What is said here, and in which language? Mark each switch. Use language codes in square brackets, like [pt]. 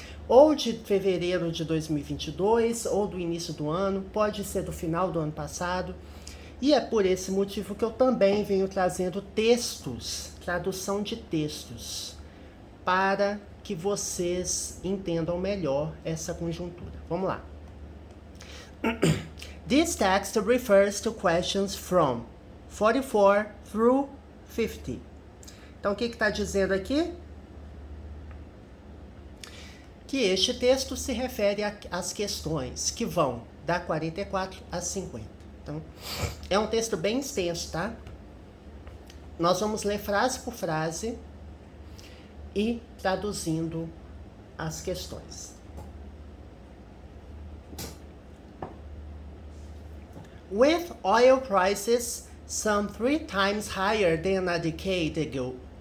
[pt] Ou de fevereiro de 2022, ou do início do ano, pode ser do final do ano passado. E é por esse motivo que eu também venho trazendo textos, tradução de textos, para que vocês entendam melhor essa conjuntura. Vamos lá. [en] This text refers to questions from 44 through 50. [pt] Então, o que está dizendo aqui? Que este texto se refere às questões que vão da 44 a 50. Então, é um texto bem extenso, tá? Nós vamos ler frase por frase e traduzindo as questões. [en] With oil prices some 3 times higher than a decade ago,